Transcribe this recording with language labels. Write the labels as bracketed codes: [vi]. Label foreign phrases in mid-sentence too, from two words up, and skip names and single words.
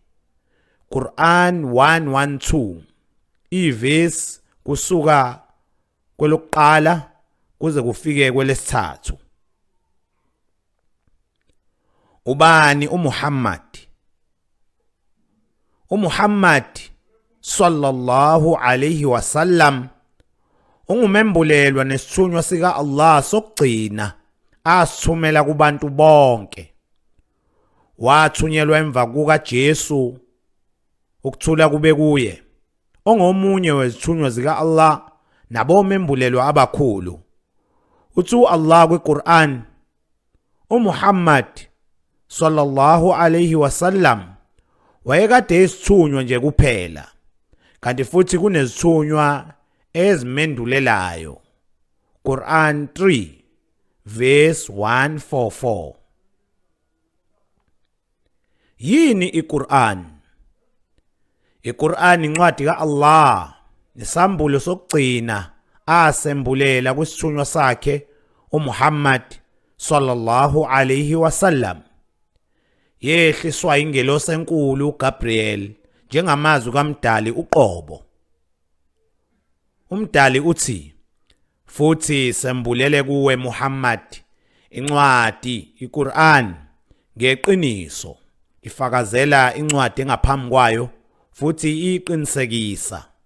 [zu] Quran 1:1-2 ivesi kusuka kwelokuqala kuze kufike kwelesithathu. Ubani uMuhammad? uMuhammad [ar] صلى الله عليه وسلم [zu] ungumembulelwa nesithunywa sika Allah sokugcina asithumela kubantu bonke. Wathunyelwa emva kukaJesu, ukuthula kube kuye, ongomunye wezithunywa zika Allah nabomembulelwa abakhulu. Uthi Allah kwiQur'an, uMuhammad [ar] صلى الله عليه وسلم [zu] wayekade isithunywa nje kuphela, kanti futhi kunezithunywa ezimendulelayo. [en] Quran 3 verse 144. [zu] Yini iQur'an? iQur'an incwadi kaAllah, isambulo sokugcina asembulela kwisithunywa sakhe uMuhammad [ar] صلى الله عليه وسلم. [zu] Yehliswa ingelosi enkulu uGabriel njengamazwi kaMdali uqobo. uMdali uthi, futhi sembulele kuwe Muhammad incwadi iQur'an ngeqiniso, ifakazela incwadi engaphambi kwayo futhi iqinisekisa.